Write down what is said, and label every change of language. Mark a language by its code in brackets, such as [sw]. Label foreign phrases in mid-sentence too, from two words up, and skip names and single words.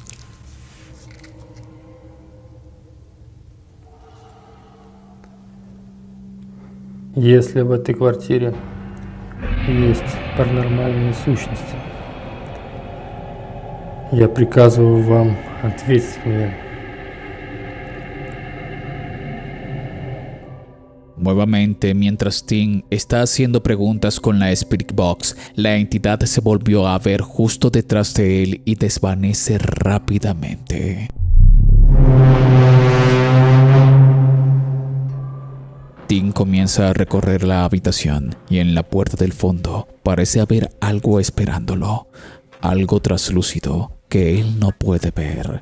[ru] Если в этой квартире есть паранормальные сущности, я приказываю вам ответить мне. [es] Nuevamente, mientras Tim está haciendo preguntas con la Spirit Box, la entidad se volvió a ver justo detrás de él y desvanece rápidamente. Tim comienza a recorrer la habitación y en la puerta del fondo parece haber algo esperándolo, algo traslúcido que él no puede ver.